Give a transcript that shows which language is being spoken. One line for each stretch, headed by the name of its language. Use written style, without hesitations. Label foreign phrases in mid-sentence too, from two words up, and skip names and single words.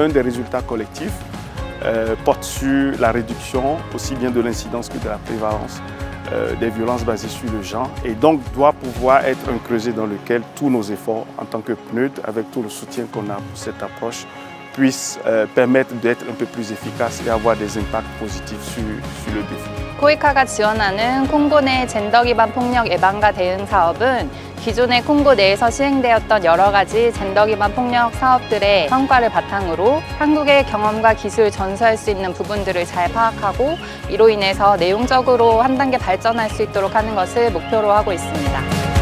French: Et l'un des résultats collectifs porte sur la réduction aussi bien de l'incidence que de la prévalence des violences basées sur le genre et donc doit pouvoir être un creuset dans lequel tous nos efforts en tant que PNUD, avec tout le soutien qu'on a pour cette approche, puissent permettre d'être un peu plus efficaces et avoir des impacts positifs sur le défi.
Korean: 코이카가 지원하는 콩고 내 젠더 기반 폭력 예방과 대응 사업은 기존의 콩고 내에서 시행되었던 여러 가지 젠더 기반 폭력 사업들의 성과를 바탕으로 한국의 경험과 기술 전수할 수 있는 부분들을 잘 파악하고 이로 인해서 내용적으로 한 단계 발전할 수 있도록 하는 것을 목표로 하고 있습니다.